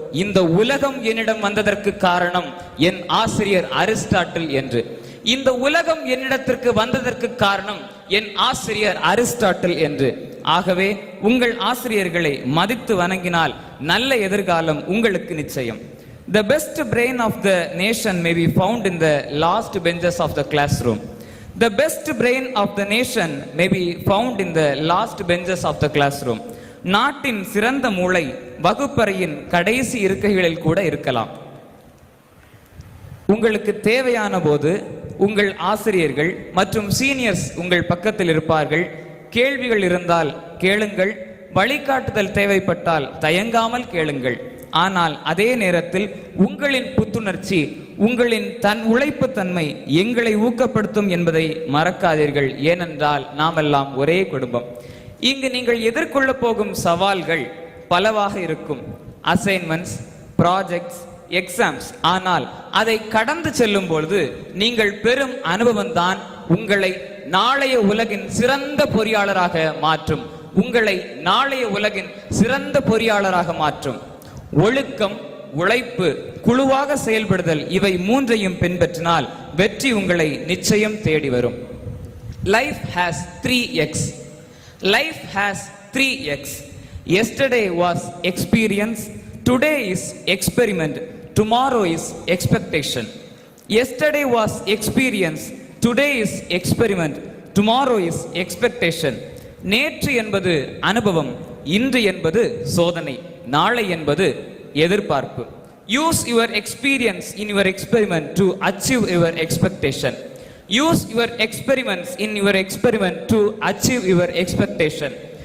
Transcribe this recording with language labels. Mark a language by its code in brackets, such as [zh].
[ta] இந்த உலகம் என்னிடம் வந்ததற்கு காரணம் என் ஆசிரியர் அரிஸ்டாட்டில் என்று. இந்த உலகம் என்னிடத்திற்கு வந்ததற்கு காரணம் என் ஆசிரியர் அரிஸ்டாட்டில் என்று. ஆகவே உங்கள் ஆசிரியர்களை மதித்து வணங்கினால் நல்ல எதிர்காலம் உங்களுக்கு நிச்சயம். [en] The best brain of the nation may be found in the last benches of the classroom. The best brain of the nation may be found in the last benches of the classroom. [ta] நாட்டின் சிறந்த மூளை வகுப்பறையின் கடைசி இருக்கைகளில் கூட இருக்கலாம். உங்களுக்கு தேவையான போது உங்கள் ஆசிரியர்கள் மற்றும் சீனியர்ஸ் உங்கள் பக்கத்தில் இருப்பார்கள். கேள்விகள் இருந்தால் கேளுங்கள், வழிகாட்டுதல் தேவைப்பட்டால் தயங்காமல் கேளுங்கள். ஆனால் அதே நேரத்தில் உங்களின் புத்துணர்ச்சி, உங்களின் உழைப்பு தன்மை எங்களை ஊக்கப்படுத்தும் என்பதை மறக்காதீர்கள். ஏனென்றால் நாமெல்லாம் ஒரே குடும்பம். இங்கு நீங்கள் எதிர்கொள்ள போகும் சவால்கள் பலவாக இருக்கும். Assignments, projects, exams. ஆனால் அதை கடந்து செல்லும் பொழுது நீங்கள் பெறும் அனுபவம் தான் உங்களை நாளைய உலகின் சிறந்த பொறியாளராக மாற்றும். உங்களை நாளைய உலகின் சிறந்த பொறியாளராக மாற்றும். ஒழுக்கம், உழைப்பு, குழுவாக செயல்படுதல், இவை 3ஐயும் பின்பற்றினால் வெற்றி உங்களை நிச்சயம் தேடி வரும். [en] Life has 3x. Life has 3x. Yesterday was experience, today is experiment, tomorrow is expectation. Yesterday was experience, today is experiment, tomorrow is expectation. [ta] நேற்று என்பது அனுபவம், இன்று என்பது சோதனை, நாளை என்பது எதிர்பார்ப்பு. [en] Use your experience in your experiment to achieve your expectation. Use your experiments in your experiment to achieve your expectation.